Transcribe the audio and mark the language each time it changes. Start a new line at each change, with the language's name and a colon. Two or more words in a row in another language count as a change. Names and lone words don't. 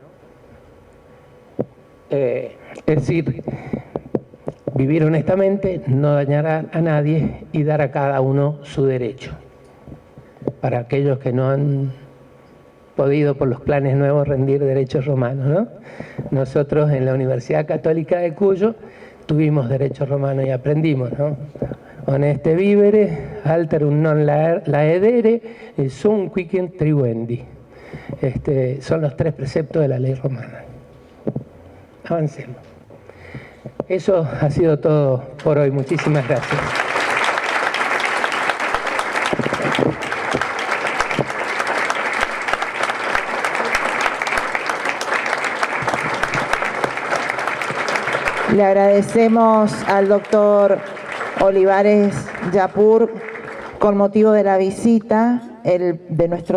Spanish: Es decir, vivir honestamente, no dañar a nadie y dar a cada uno su derecho. Para aquellos que no han podido por los planes nuevos rendir derechos romanos, ¿no? Nosotros en la Universidad Católica de Cuyo tuvimos derecho romano y aprendimos, ¿no?
Latin: Honeste vivere, alterum non laedere, sum quicem tribuendi.
Spanish: Son los 3 preceptos de la ley romana. Avancemos. Eso ha sido todo por hoy. Muchísimas gracias. Le agradecemos al doctor Olivares Yapur con motivo de la visita de nuestro